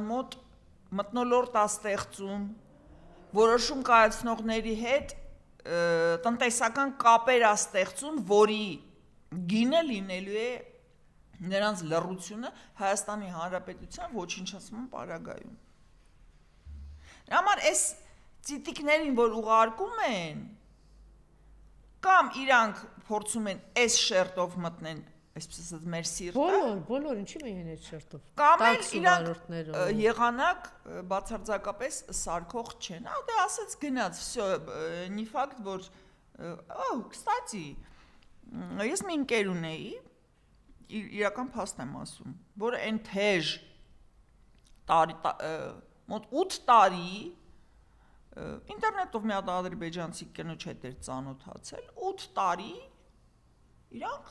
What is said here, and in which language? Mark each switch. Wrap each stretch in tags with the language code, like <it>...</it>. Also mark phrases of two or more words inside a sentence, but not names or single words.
<hy>մոտ մթնոլորտ է ստեղծում, որոշում կայացնողների հետ տնտեսական կապեր է ստեղծում, որի գինը լինելու է նրանց լռությունը Հայաստանի Հանրապետության ոչնչացման պարագայում։ Դրա համար այս ծիտիկներին, որ ուղարկում են, կամ իրանք փորձում են այս շերտով մտնեն, այսպես ասած, մեր սիրտը, բոլոր ինչի՞ միայն այդ շերտով։ Կամ էլ իրանք եղանակ բացարձակապես սարքող չեն։ Դե ասած գնաց,</hy> <ru>всё, не факт, որ кстати,</ru> <hy>ես մի ընկեր ունեի, իրական փաստ եմ ասում, որ այն թեժ մոտ 8 տարի ինտերնետով մի հատ ադրբեջանցի կնոջ հետ էր ծանոթացել, 8 տարի իրանք</hy>